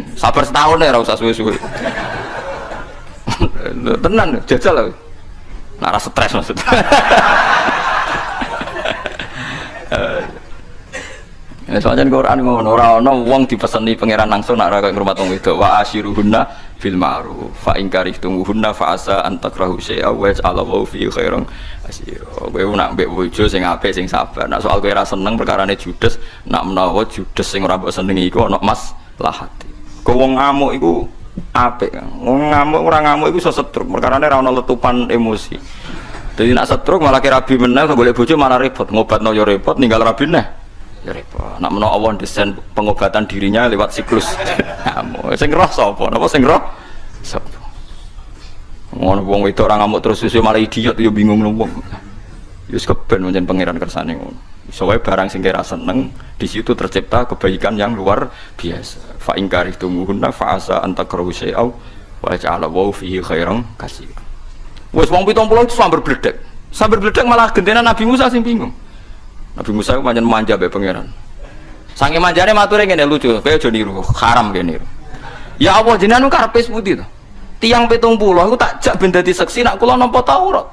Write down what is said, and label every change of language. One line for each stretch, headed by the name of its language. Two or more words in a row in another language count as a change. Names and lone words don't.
Javanese: Sabar setahun ya ora usah suwe-suwe. Tenan jajal lho. Nak rasa stres maksudnya. Soalnya Quran ngono ora ana wong dipeseni pangeran langsung nak ra kaya ngrumat wong wedok
Arabic: وعاشروهن بالمعروف فإن كرهتموهن فعسى أن تكرهوا شيئا ويجعل الله في خيرا كثيرا.
Javanese: Kowe nak mbek bojo sing apik sing sabar. Nak soal kowe ra seneng perkarane judes, nak menawa judes sing ora mbok senengi iku ana maslahate. Kok wong ngamuk iku apik. Wong ngamuk ora ngamuk iku iso setruk, perkarane ra ana letupan emosi. Dadi nak setruk malah kira rabi meneh golek bojo malah repot, ngobatno yo repot, ninggal rabi neh. Ya repot. Nak menawa Allah desain pengobatan dirinya lewat siklus. Ngamuk. Sing roh sapa? Napa sing roh? Sapa? Ngono wong wedok ora ngamuk terus susu malah idiot yo bingung wong. Wis keben pancen pangeran kersane ngono. Iso wae barang sing kira seneng,
Indonesian: di situ tercipta kebaikan yang luar biasa.
Arabic: فإن كرهتموهن فعسى أن تكرهوا شيئا وجعل الله فيه خيرا كثيرا.
Javanese: Wes wong 70 itu sambar bledek. Sambar bledek malah gentenan Nabi Musa sing bingung. Nabi Musa itu pancen manja mbek pangeran. Saking manjane mature ngene lucu, kowe aja niru, haram kene niru. Ya Allah jenengan karepe sepundi to? Tiang 70 iku tak jak ben dadi seksi nak kula nampa Taurat.